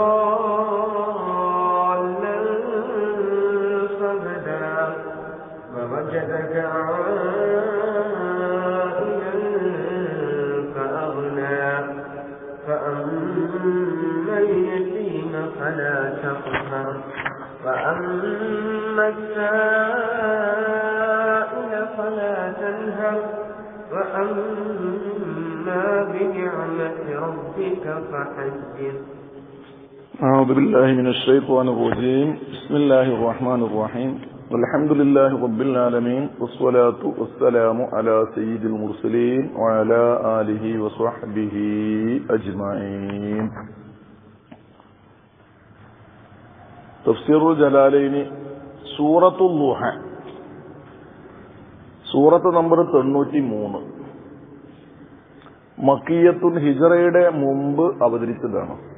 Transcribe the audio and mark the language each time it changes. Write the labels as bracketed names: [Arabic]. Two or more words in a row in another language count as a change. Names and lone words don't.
[Arabic] ضالا فهدى ووجدك عائلا فأغنى فأما اليتيم فلا تقهر وأما السائل فلا تنهر وأما بنعمة ربك فحدث. أعوذ بالله من الشيطان الرجيم. بسم الله الرحمن الرحيم. والحمد لله رب العالمين والصلاة والسلام على سيد المرسلين وعلى آله وصحبه أجمعين. [Malayalam] തഫ്സീറുൽ ജലാലൈനി സൂറത്തുൽ ളുഹ, സൂറത്ത് നമ്പർ 93, മക്കിയത്തുൻ, ഹിജറയുടെ മുമ്പ് അവതരിച്ചതാണ്.